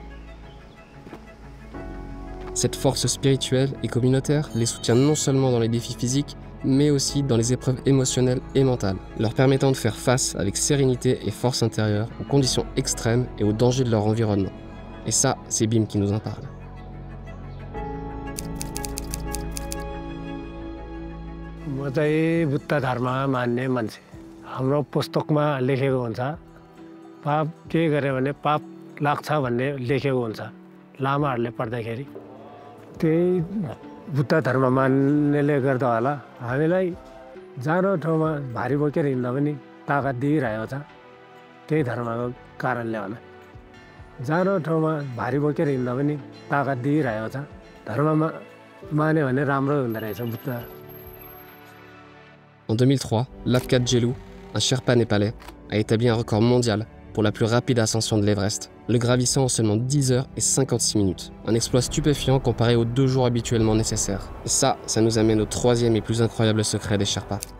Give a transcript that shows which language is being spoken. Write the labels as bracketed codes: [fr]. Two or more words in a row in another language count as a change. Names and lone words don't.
[fr] Cette force spirituelle et communautaire les soutient non seulement dans les défis physiques, mais aussi dans les épreuves émotionnelles et mentales, leur permettant de faire face avec sérénité et force intérieure aux conditions extrêmes et aux dangers de leur environnement. Et ça, c'est Bim qui nous en parle. [ne] म चाहिँ बुद्ध धर्म मान्ने मान्छे। हाम्रो पुस्तकमा लेखेको हुन्छ पाप के गर्यो भने पाप लाग्छ भन्ने लेखेको हुन्छ लामाहरूले पढ्दाखेरि। त्यही बुद्ध धर्म मान्नेले गर्दा होला हामीलाई जानो ठाउँमा भारी बोकेर हिँड्दा पनि ताकत दिइरहेको छ। त्यही धर्मको कारणले होला जानो ठाउँमा भारी बोकेर हिँड्दा पनि ताकत दिइरहेको छ। धर्ममा मान्यो भने राम्रो हुँदो रहेछ बुद्ध। [fr] En 2003, Lapkat Jelou, un Sherpa népalais, a établi un record mondial pour la plus rapide ascension de l'Everest, le gravissant en seulement 10 heures et 56 minutes. Un exploit stupéfiant comparé aux 2 jours habituellement nécessaires. Et ça nous amène au troisième et plus incroyable secret des Sherpas.